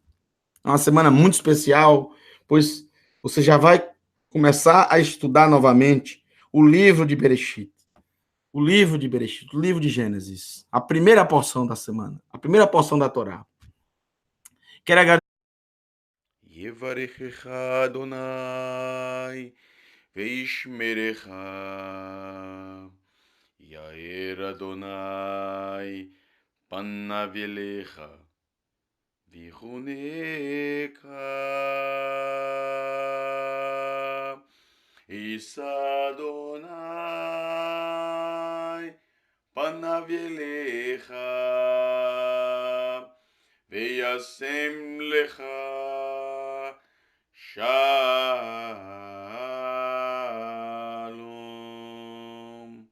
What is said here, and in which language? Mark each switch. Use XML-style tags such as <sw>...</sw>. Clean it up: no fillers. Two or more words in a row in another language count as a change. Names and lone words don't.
<pt>É uma semana muito especial, pois você já vai começar a estudar novamente o livro de Bereshit. O livro de Bereshit, o livro de Gênesis. A primeira porção da semana, a primeira porção da Torá. Quero agradecer.</pt> <he>יברכך אדוני וישמרך יאר אדוני פניו אליך ויחנך ישא אדוני פניו אליך וישם לך שלום.</he>